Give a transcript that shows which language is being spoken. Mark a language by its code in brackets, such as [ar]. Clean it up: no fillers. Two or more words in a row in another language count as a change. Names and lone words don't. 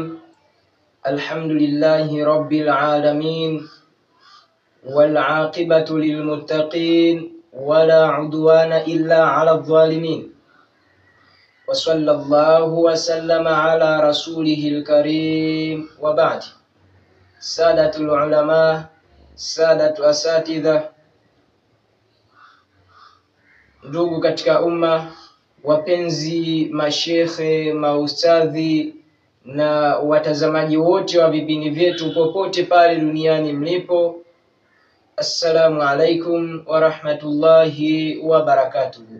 [ar] الحمد لله رب العالمين، والعاقبة للمتقين، ولا عدوان إلا على الظالمين، وصلى الله وسلم على رسوله الكريم. وبعد. سادة العلماء، سادة أساتذة، [sw] ndugu katika umma, wapenzi mashekhe, maustadhi na watazamaji wote wa vipindi vyetu popote pale duniani mlipo, [ar] السلام عليكم ورحمة الله وبركاته.